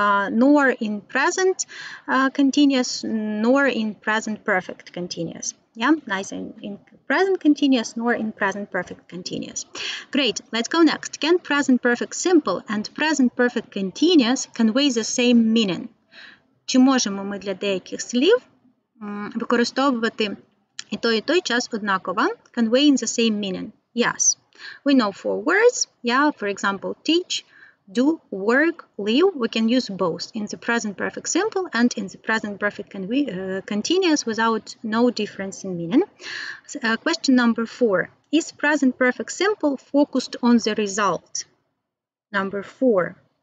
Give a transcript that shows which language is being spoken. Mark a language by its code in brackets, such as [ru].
[en] Nor in present continuous, nor in present perfect continuous. Yeah, neither in present continuous nor in present perfect continuous. Great, let's go next. Can present perfect simple and present perfect continuous convey the same meaning? [uk] Чи можемо ми для деяких слів використовувати і той час однаково, [en] conveying the same meaning? Yes. We know for words, yeah, for example, teach, do, work, live, we can use both in the present perfect simple and in the present perfect continuous without no difference in meaning. Question number 4. Is present perfect simple focused on the result? Number 4.